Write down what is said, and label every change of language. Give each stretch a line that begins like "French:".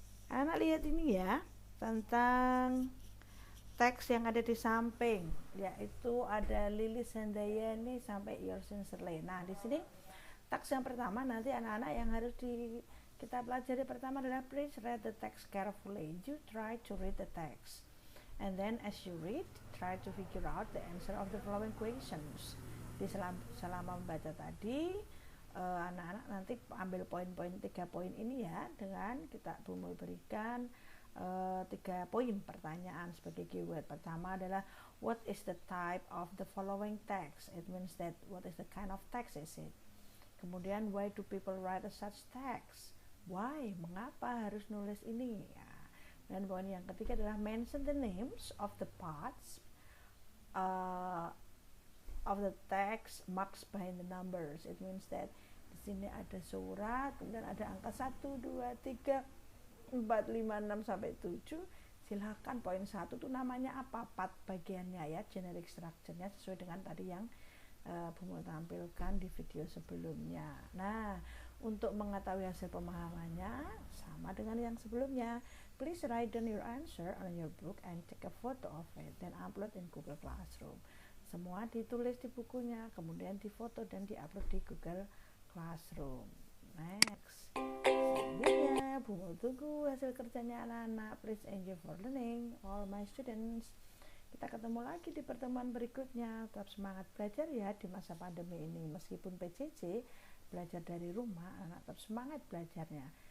Indonesian: Anak lihat ini ya, tentang teks yang ada di samping, yaitu ada Lilis Handayani sampai Yours Sincerely. Nah, di sini teks yang pertama nanti anak-anak yang harus kita pelajari pertama adalah
English: please read the text carefully. You try to read the text. And then as you read, try to figure out the answer of the following questions.
Indonesian: Di selama membaca tadi, anak-anak nanti ambil poin-poin 3 poin ini ya, dengan kita berikan 3 poin pertanyaan sebagai keyword. Pertama adalah
English: what is the type of the following text? It means that what is the kind of text is it?
Indonesian: Kemudian
English: why do people write such text? Why?
Indonesian: Mengapa harus nulis ini? Ya. Dan poin yang ketiga adalah
English: mention the names of the parts of the text marked by the numbers. It means that
Indonesian: di sini ada surat, kemudian ada angka 1, 2, 3, 4, 5, 6 sampai 7. Silahkan poin 1 itu namanya apa, part bagiannya ya,
English: generic structure-
Indonesian: nya sesuai dengan tadi yang Bu tampilkan di video sebelumnya. Nah, untuk mengetahui hasil pemahamannya sama dengan yang sebelumnya,
English: please write down your answer on your book and take a photo of it then upload in Google Classroom.
Indonesian: Semua ditulis di bukunya, kemudian difoto dan diupload di Google Classroom.
English: Next,
Indonesian: selanjutnya Bu mau tunggu hasil kerjanya anak-anak.
English: Please enjoy for learning all my students.
Indonesian: Kita ketemu lagi di pertemuan berikutnya. Tetap semangat belajar ya di masa pandemi ini. Meskipun PJJ, belajar dari rumah, anak tetap semangat belajarnya.